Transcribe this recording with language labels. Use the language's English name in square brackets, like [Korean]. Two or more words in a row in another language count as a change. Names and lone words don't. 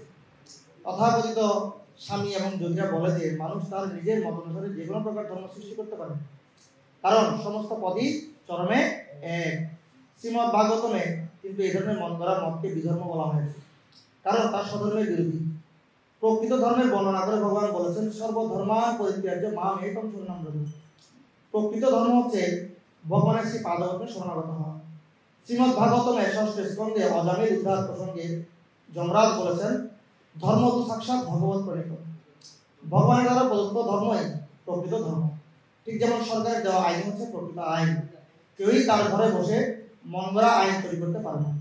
[Bangla] তথাকথিত স্বামী এবং যোগীরা বলে যে মানুষ তার নিজের মত অনুসারে যে কোনো প্রকার ধর্ম সৃষ্টি করতে পারে, কারণ সমস্ত পদই চরমে এক। শ্রীমদ্ ভাগবতমে কিন্তু এই ধরনের মন গড়া মতকে বিধর্ম বলা হয়েছে, কারণ তার স্বধর্মের বিরোধী। প্রকৃত ধর্মের বর্ণনা করে ভগবান বলেছেন, [Sanskrit] সর্বধর্মান পরিত্যাজ্য মাম একং শরণং ব্রজ। [Bangla] প্রকৃত ধর্ম হচ্ছে ভগবানের শ্রী পাদপদ্মে শরণাগত হওয়া। শ্রীমদ্ ভাগবতমে ষষ্ঠ স্কন্ধে অজামিল উদ্ধার প্রসঙ্গে যমরাজ বলেছেন, ধর্ম তো সাক্ষাৎ ভগবত প্রণীত। ভগবানের দ্বারা প্রদত্ত ধর্মই প্রকৃত ধর্ম। ঠিক যেমন সরকারের দেওয়া আইন হচ্ছে প্রকৃত আইন, কেউই তার ঘরে বসে মন গড়া আইন তৈরি করতে পারে না।